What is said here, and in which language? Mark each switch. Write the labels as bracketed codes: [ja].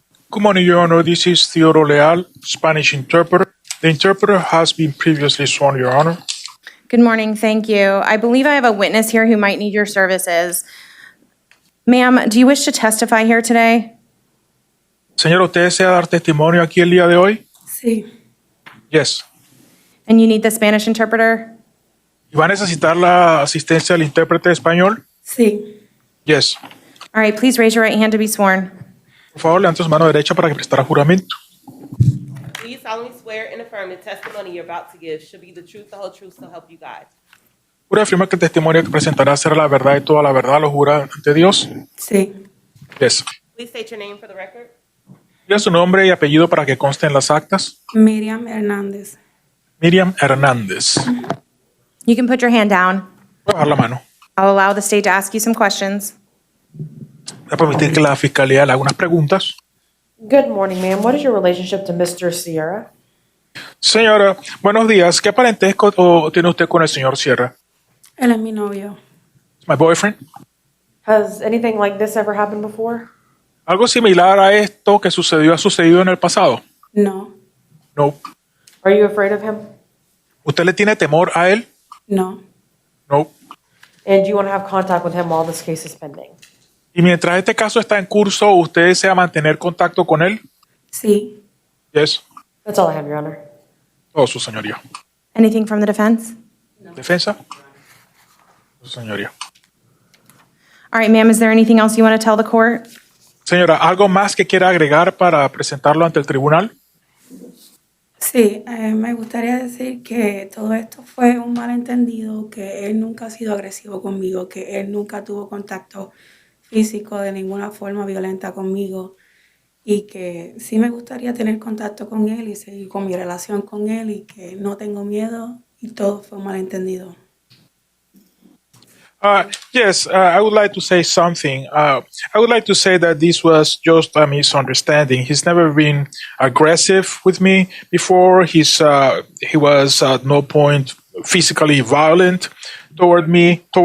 [en] Good morning, Your Honor. This is Theodore Leal, Spanish interpreter. The interpreter has been previously sworn, Your Honor. Good morning, thank you. I believe I have a witness here who might need your services. Ma'am, do you wish to testify here today? [es] Señor, ¿usted desea dar testimonio aquí el día de hoy? Sí. [en] Yes. And you need the Spanish interpreter? [es] ¿Y va a necesitar la asistencia del intérprete de español? Sí. [en] Yes. All right, please raise your right hand to be sworn. [es] Por favor, levante su mano derecha para que prestara juramento. Do you solemnly swear and affirm the testimony you're about to give should be the truth, the whole truth, so help you God? ¿Jura afirma que el testimonio que presentará será la verdad y toda la verdad? ¿Lo jura ante Dios? Sí. [en] Yes. Please state your name for the record. [es] Diga su nombre y apellido para que conste en las actas. Miriam Hernández. Miriam Hernández. [en] You can put your hand down. [es] Voy a bajar la mano. [en] I'll allow the state to ask you some questions. [es] Voy a permitir que la fiscalía le haga unas preguntas. [en] Good morning, ma'am. What is your relationship to Mr. Sierra? [es] Señora, buenos días. ¿Qué parentesco tiene usted con el señor Sierra? Él es mi novio. [en] My boyfriend. Has anything like this ever happened before? [es] ¿Algo similar a esto que sucedió ha sucedido en el pasado? No. [en] No. Are you afraid of him? [es] ¿Usted le tiene temor a él? No. [en] No. And do you want to have contact with him while this case is pending? [es] Y mientras este caso está en curso, ¿usted desea mantener contacto con él? Sí. [en] Yes. That's all I have, Your Honor. [es] Oh, su señoría. [en] Anything from the defense? [es] ¿Defensa? Su señoría. [en] All right, ma'am, is there anything else you want to tell the court? [es] Señora, ¿algo más que quiera agregar para presentarlo ante el tribunal? Sí, me gustaría decir que todo esto fue un malentendido, que él nunca ha sido agresivo conmigo, que él nunca tuvo contacto físico de ninguna forma violenta conmigo y que sí me gustaría tener contacto con él y seguir con mi relación con él y que no tengo miedo y todo fue un malentendido. [en] Yes, I would like to say something. I would like to say that this was just a misunderstanding. He's never been aggressive with me before. He was at no point physically violent towards me.